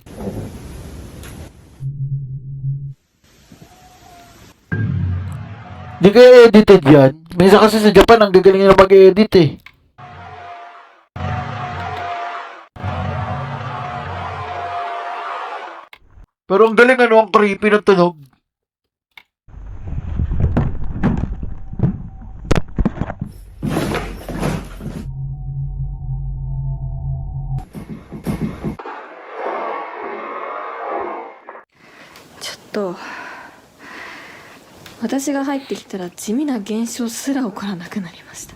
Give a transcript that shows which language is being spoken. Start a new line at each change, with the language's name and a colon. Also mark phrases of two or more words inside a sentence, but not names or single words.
Filipino: Di kaya edited yan? Minsan kasi sa Japan, ang gagaling na mag-edit eh. Pero ang galing ano, ang creepy ng tunog.
Japanese: と私が入ってきたら地味な現象すら起こらなくなりました。